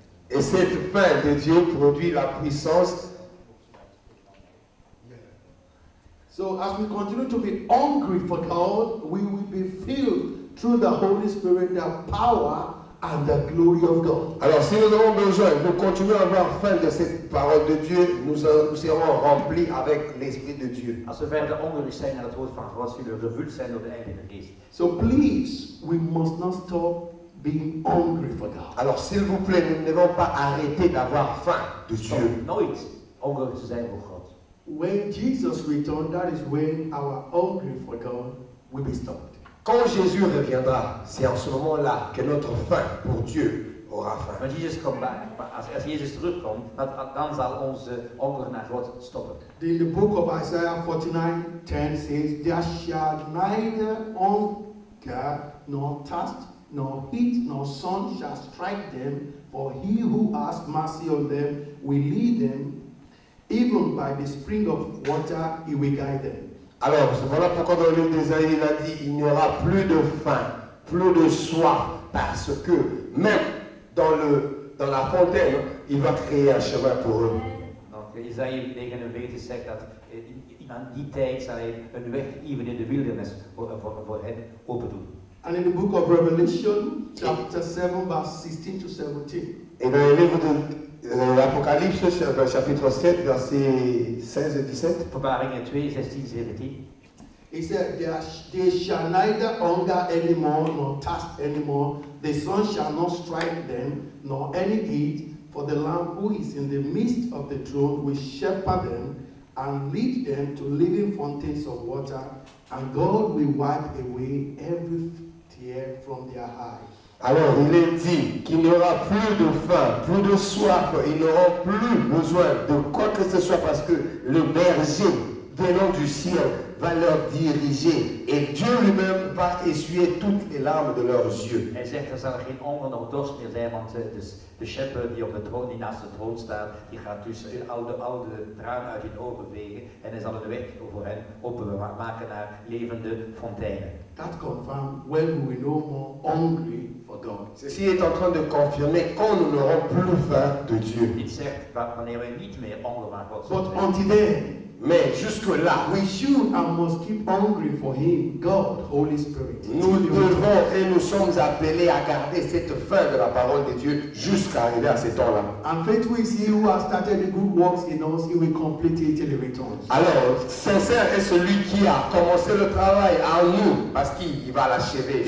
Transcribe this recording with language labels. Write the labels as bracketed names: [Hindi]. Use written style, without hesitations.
[French] et cette faim de Dieu produit la puissance. [English] So as we continue to be hungry for God, we will be filled through the Holy Spirit, the power and the glory of God. [French] Alors, si nous avons besoin de continuer à avoir faim de cette parole de Dieu, nous serons remplis avec l'Esprit de Dieu. [Dutch] Als we verder hongerig zijn naar het woord van God, zullen we gevuld zijn door de Heilige Geest. [English] So please, we must not stop being hungry for God. [French] Alors, s'il vous plaît, nous ne devons pas arrêter d'avoir faim de Dieu. [Dutch] Om nooit hongerig te zijn voor God. [English] When Jesus returned, that is when our hunger for God will be stopped. [French] Quand Jésus reviendra, c'est en ce moment-là que notre faim pour Dieu aura faim. [English] When Jesus comes back, [Dutch] als Jezus terugkomt, dan zal onze honger naar God stoppen. [English] In the book of Isaiah 49:10 says, there shall neither hunger nor thirst, nor heat, nor sun shall strike them, for he who has mercy on them will lead them, even by the spring of water he will guide them. [French] Alors, voilà pourquoi dans le livre d'Ésaïe, il a dit, il n'y aura plus de faim, plus de soif, parce que même dans la fontaine, il va créer un chemin pour eux. [Dutch] Donc, Isaiah 49 zegt dat aan die tijd zal hij een weg even in de wildernis voor hen open doen. [English] And in the book of Revelation, chapter 7, verse 16 to 17. [French] Et dans le livre de l'Apocalypse, chapitre 7, versets 16 et 17, [Dutch] Openbaringen 2, 16, 17. [English] He said, they shall neither hunger anymore, nor thirst anymore. The sun shall not strike them, nor any heat. For the Lamb who is in the midst of the throne will shepherd them and lead them to living fountains of water. And God will wipe away every tear from their eyes. [French] alors il est dit qu'il n'y aura plus de faim, plus de soif, ils n'auront plus besoin de quoi que ce soit parce que le berger venant du ciel va leur diriger et Dieu lui-même va essuyer toutes les larmes de leurs yeux. [Dutch] Hij zegt er zal geen honger nog dorst meer zijn, want de shepherd die op de troon, die naast de troon staat, die gaat dus al de tranen uit hun ogen vegen en hij zal een weg voor hen openmaken naar levende fonteinen. [English] That confirms when we will no more hungry for God. [French] Ceci est en train de confirmer quand nous n'aurons plus faim de Dieu. [Dutch] Dit zegt wanneer wij niet meer honger van God [English] But [Dutch] zullen zijn. [English] until then, [French] Mais jusque-là, [English] we should and must keep hungry for Him, God, Holy Spirit. [French] nous devons et nous sommes appelés à garder cette faim de la parole de Dieu jusqu'à arriver à ce temps-là. [English] And faithful is He who has started the good works in us, He will complete it till He returns. [French] Alors, sincère est celui qui a commencé le travail en nous, parce qu'il va l'achever.